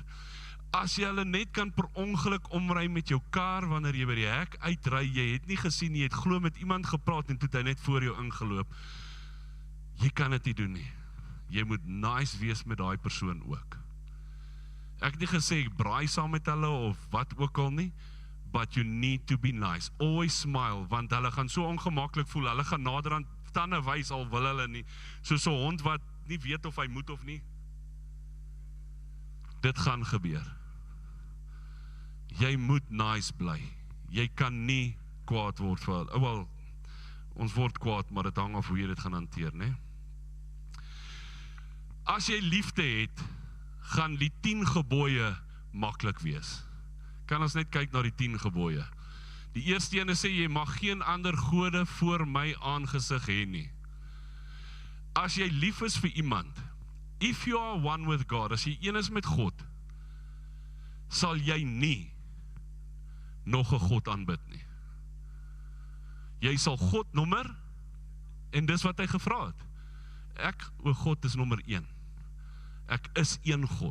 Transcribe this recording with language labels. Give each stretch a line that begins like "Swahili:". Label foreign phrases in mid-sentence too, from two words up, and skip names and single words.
Afrikaans: As jy hulle net kan per ongeluk omry met jou kar wanneer jy by die hek uitry, jy het nie gesien, jy het glo met iemand gepraat en toe het hy net voor jou ingeloop. Jy kan dit nie doen nie. Jy moet nice wees met daai persoon ook. Ek het nie gesê ek braai saam met hulle of wat ook al nie,
English: but you need to be nice. Always smile,
Afrikaans: want hulle gaan so ongemaklik voel, hulle gaan nader aan tande wys al wil hulle nie, soos 'n hond wat nie weet of hy moet of nie. Dit gaan gebeur. Jy moet nice bly. Jy kan nie kwaad word vir hulle. Wel, ons word kwaad, maar dit hang af hoe jy dit gaan hanteer, né? As jy liefde het, gaan die 10 gebooie maklik wees. Kan ons net kyk na die 10 gebooie. Die eerste ene sê, jy mag geen ander gode voor my aangesig hê nie. As jy lief is vir iemand,
English: if you are one with God,
Afrikaans: as jy een is met God, sal jy nie nog 'n God aanbid nie. Jy sal God nommer, en dis wat hy gevra het. Ek, o God, is nommer 1. Ek is een God.